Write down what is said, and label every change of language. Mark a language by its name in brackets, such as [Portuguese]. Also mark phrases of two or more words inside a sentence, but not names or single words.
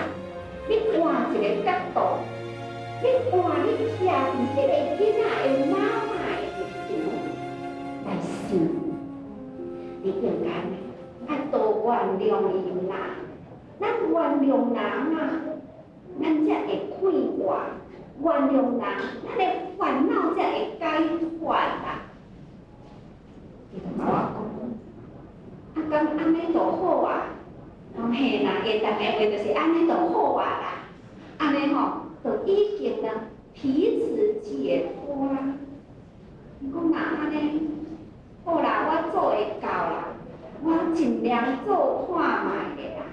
[Min Nan Chinese] 你换一个角度，你换你徛伫迄个囡仔的妈妈的立场来想，你应该爱多原谅伊啦。咱原谅人啊，咱才会快活；原谅人，咱的烦恼才会解决啦。你就甲我讲， 讲安尼就好啊。讲嘿啦，下当的话就是安尼就好啊啦。安尼吼，就已经呢彼此解脱啦。讲若安尼，好啦，我做会到啦，我尽量做看卖的啦。